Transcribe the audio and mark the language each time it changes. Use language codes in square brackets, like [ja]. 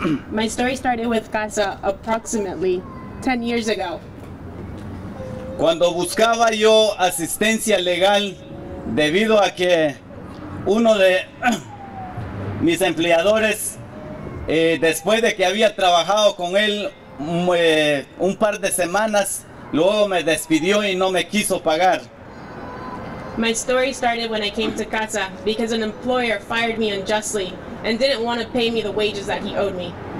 [en] My story started with CASA approximately 10 years ago. [es] Cuando buscaba yo asistencia legal debido a que uno de mis empleadores, después de que había trabajado con él un par de semanas, luego me despidió y no me quiso pagar. [en] My story started when I came to CASA because an employer fired me unjustly and didn't want to pay me the wages that he owed me.